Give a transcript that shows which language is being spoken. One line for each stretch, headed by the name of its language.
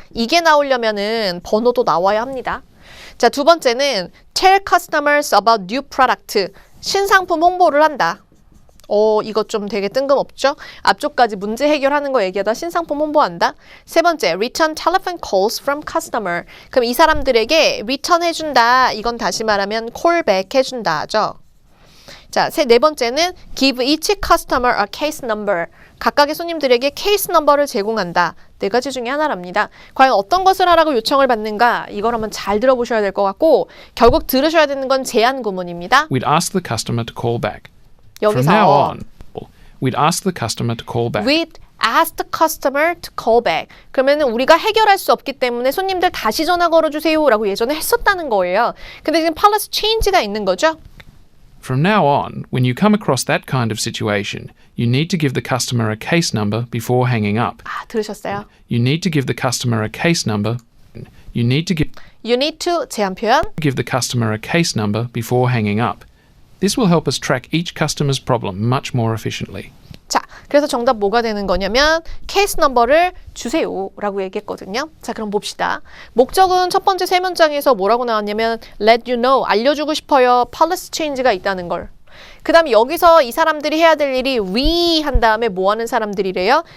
Korean: 이게 나오려면은 번호도 나와야 합니다. 자, 두 번째는
English: tell customers about new product,
Korean: 신상품 홍보를 한다. 이거 좀 되게 뜬금없죠? 앞쪽까지 문제 해결하는 거 얘기하다 신상품 홍보한다.
English: 세 번째, return telephone calls from customer.
Korean: 그럼 이 사람들에게 return 해준다. 이건 다시 말하면 callback 해준다죠.
English: 자, 네 번째는 give each customer a case number.
Korean: 각각의 손님들에게 케이스 넘버를 제공한다. 네 가지 중에 하나랍니다. 과연 어떤 것을 하라고 요청을 받는가? 이걸 한번 잘 들어보셔야 될 것 같고 결국 들으셔야 되는 건 제한 구문입니다.
English: We'd ask the customer to call back. From
Korean: 여기서
English: now on, we'd ask the customer to call back. We'd ask the customer to call back.
Korean: 그러면은 우리가 해결할 수 없기 때문에 손님들 다시 전화 걸어주세요 라고 예전에 했었다는 거예요. 근데 지금 policy change가 있는 거죠.
English: From now on, when you come across that kind of situation, you need to give the customer a case number before hanging up.
Korean: 아, 들으셨어요?
English: You need to give the customer a case number. You need to You need to
Korean: 제한 표현.
English: give the customer a case number before hanging up. This will help us track each customer's problem much more efficiently.
Korean: 자, 그래서 정답 뭐가 되는 거냐면 케이스 넘버를 주세요 라고 얘기했거든요. 자, 그럼 봅시다. 목적은 첫 번째 세 문장에서 뭐라고 나왔냐면
English: let you know,
Korean: 알려주고 싶어요. policy change가 있다는 걸. 그 다음에 여기서 이 사람들이 해야 될 일이 we 한 다음에 뭐 하는 사람들이래요?